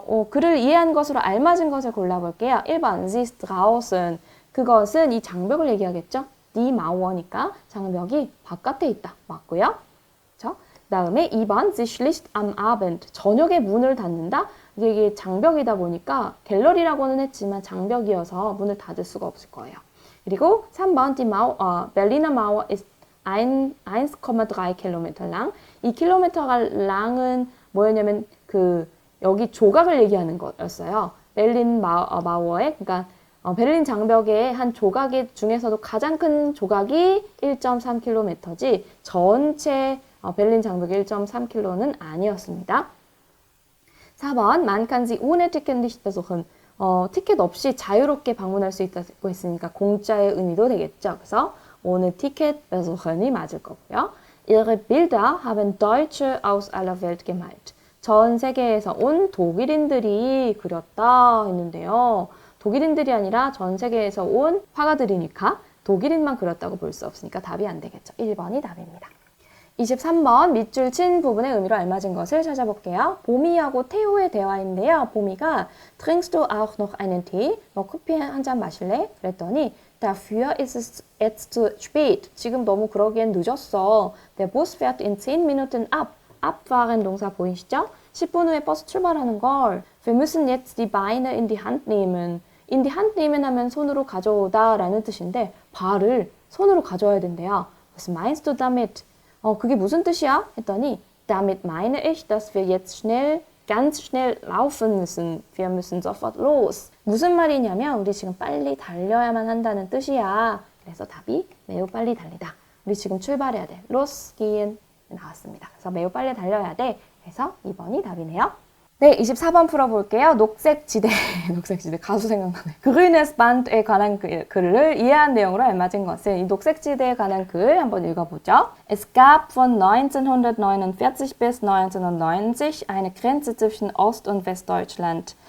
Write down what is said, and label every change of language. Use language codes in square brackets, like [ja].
[ko] 글을 이해한 것으로 알맞은 것을 골라볼게요. [de] 1번, sie ist draußen. [ko] 그것은 이 장벽을 얘기하겠죠? [de] die Mauer [ko] 니까 장벽이 바깥에 있다. 맞고요. 그렇죠? [de] 다음에 2번, sie schließt am Abend. [ko] 저녁에 문을 닫는다? 이게 장벽이다 보니까 갤러리라고는 했지만 장벽이어서 문을 닫을 수가 없을 거예요. 그리고 3번, [de] die Berliner Mauer ist 1,3 km lang. [ko] 이 킬로미터가 랑은 뭐였냐면 여기 조각을 얘기하는 거였어요. 베를린 마워의, 그러니까 베를린 장벽의 한 조각 중에서도 가장 큰 조각이 1.3km지 전체 베를린 장벽의 1.3km는 아니었습니다. [de] 4번, man kann sie ohne Ticket nicht besuchen. [ko] 티켓 없이 자유롭게 방문할 수 있다고 했으니까 공짜의 의미도 되겠죠. 그래서 [de] ohne Ticket besuchen [ko] 이 맞을 거고요. [de] Ihre Bilder haben Deutsche aus aller Welt gemalt. [ko] 전 세계에서 온 독일인들이 그렸다 했는데요. 독일인들이 아니라 전 세계에서 온 화가들이니까 독일인만 그렸다고 볼 수 없으니까 답이 안 되겠죠. 1번이 답입니다. 23번 밑줄 친 부분의 의미로 알맞은 것을 찾아볼게요. 보미하고 태호의 대화인데요. [de] 보미가 Trinkst du auch noch einen Tee? [ko] 너 커피 한 잔 마실래? 그랬더니 [de] Dafür ist es jetzt zu spät. [ko] 지금 너무 그러기엔 늦었어. [de] Der Bus fährt in 10 Minuten ab. [ko] abfahren 동사 보이시죠? 10분 후에 버스 출발하는 걸. [de] Wir müssen jetzt die Beine in die Hand nehmen. in die Hand nehmen [ko] 하면 손으로 가져오다 라는 뜻인데 발을 손으로 가져와야 된대요. [de] Was meinst du damit? [ko] 그게 무슨 뜻이야? 했더니 [de] Damit meine ich, dass wir jetzt ganz schnell laufen müssen. Wir müssen sofort los. [ko] 무슨 말이냐면 우리 지금 빨리 달려야만 한다는 뜻이야. 그래서 답이 매우 빨리 달리다. 우리 지금 출발해야 돼. losgehen 나왔습니다. 그래서 매우 빨리 달려야 돼. 그래서 2번이 답이네요. 네, 24번 풀어볼게요. 녹색지대, 녹색지대 가수 생각나네. Grünes Band에 관한 글을 이해한 내용으로 알맞은 것은 이 녹색지대에 관한 글 한번 읽어보죠. [de] Es gab von 1949 bis 1990 eine Grenze zwischen Ost- und Westdeutschland.